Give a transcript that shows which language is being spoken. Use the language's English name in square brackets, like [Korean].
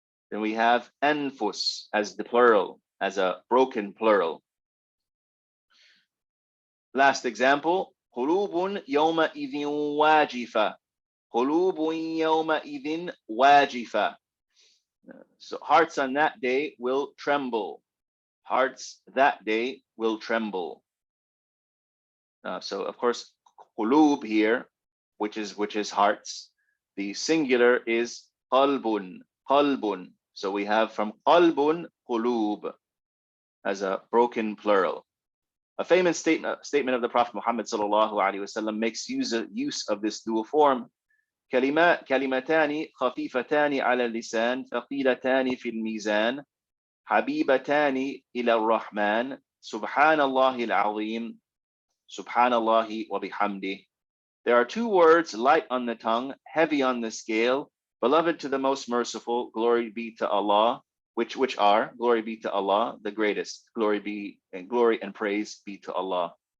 [English] Then we have anfus as the plural, as a broken plural. [Arabic] Last example, قلوب يومئذ واجفة. قلوب يومئذ واجفة. [English] So hearts on that day will tremble. Hearts that day will tremble. So of course, qulub here, which is hearts. The singular is qalbun. So we have from qalbun qulub as a broken plural. A famous statement of the Prophet Muhammad sallallahu alaihi wasallam makes use of this dual form. [Arabic] كلمتان خفيفتان على اللسان ثقيلتان في الميزان حبيبتان إلى الرحمن سبحان الله العظيم سبحان الله وبحمده. [English] There are 2 words light on the tongue, heavy on the scale, beloved to the most merciful, glory be to Allah, which are, glory be to Allah, the greatest, glory and praise be to Allah.